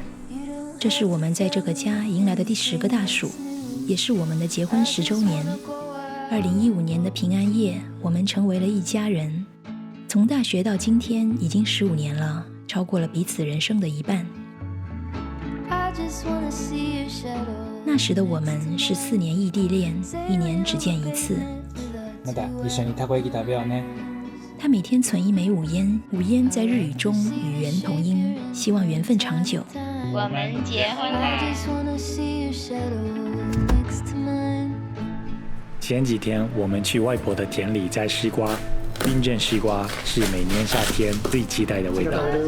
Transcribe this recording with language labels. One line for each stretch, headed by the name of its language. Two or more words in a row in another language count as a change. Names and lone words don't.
Chinese: 这是我们在这个家迎来的第10个大暑，也是我们的结婚10周年。2015年的平安夜，我们成为了一家人。从大学到今天已经15年了，超过了彼此人生的一半。那时的我们是4年异地恋，1年只见1次。
Japanese: また一緒にたこ焼き食べようね。
Chinese: 他每天存1枚5烟，5烟在日语中与缘同音，希望缘分长久。我们结婚啦！前几天我们去外婆的田里摘西瓜，冰镇西瓜是每年夏天最期待的味道。